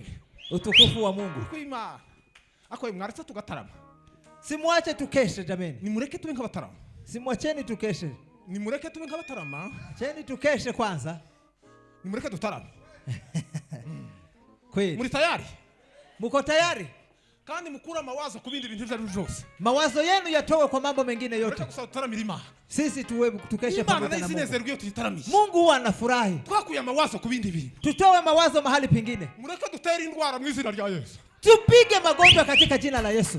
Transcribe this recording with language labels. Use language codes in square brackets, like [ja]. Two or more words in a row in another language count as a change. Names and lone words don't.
[sw] Utukufu wa Mungu. [rw] Kwima. Ako mwaritse tugatarama. [sw] Simwache tukeshe jameni. [rw] Nimureke tube nk'abatarama. [sw] Simwacheni tukeshe. [rw] Nimureke tube nk'abatarama. [sw] Cheni tukeshe kwanza. [rw] Nimureke tutarama. [sw] Kweli. [rw] Muri tayari? [sw] Muko tayari? [rw] Kandi mukura mawazo ku bindi bintu byari byose. [sw] Mawazo yenu yatowe kwa mambo mengine yote. Sisi tukeshe pamoja na Mungu. Mungu huwa anafurahi. [rw] Twakuye mawazo ku bindi bintu. [sw] Tutowe mawazo mahali pengine. [rw] Mureke dutere indwara mu izina rya Yesu. [sw] Tupige magonjwa katika jina la Yesu.